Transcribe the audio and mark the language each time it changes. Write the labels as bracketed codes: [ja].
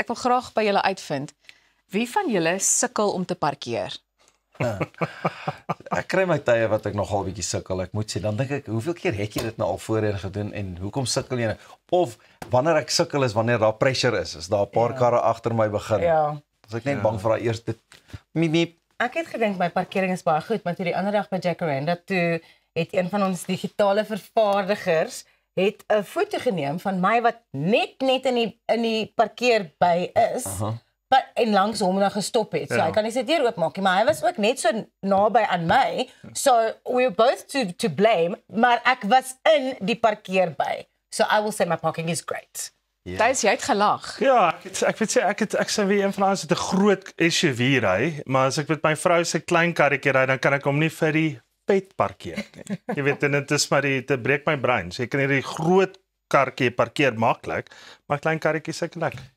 [af] Ek wil graag by julle uitvind, wie van julle sukkel om te parkeer? Ek kry my tye wat ek nogal bietjie sukkel. Ek moet sê, dan dink ek, hoeveel keer het jy dit nou al voorheen gedoen en hoekom sukkel jy nou? Of wanneer ek sukkel is wanneer daar pressure is daar 'n paar karre agter my begin. Ja. As ek net bang vir daai eerste miep. Ek het gedink my parkering is baie goed, maar toe die ander dag by Jacaranda toe het een van ons digitale vervaardigers het 'n foto geneem van my wat net in die parkeerby is. En langs hom dan gestop het. So hy kan nie sy deur oopmaak nie, maar hy was ook net so naby aan my. [en] So we were both to blame, [af] maar ek was in die parkeerby. [en] So I will say my parking is great. [af] Thys, jy het gelag. Ja, ek weet sê ek sê wie een van ons het 'n groot SUV ry, maar as ek met my vrou se klein karretjie ry, dan kan ek hom nie vir die pet parkeer nie. Jy weet, en dit is maar dit breek my brein. So jy kan hierdie groot karretjie parkeer maklik, maar klein karretjie sukkel ek.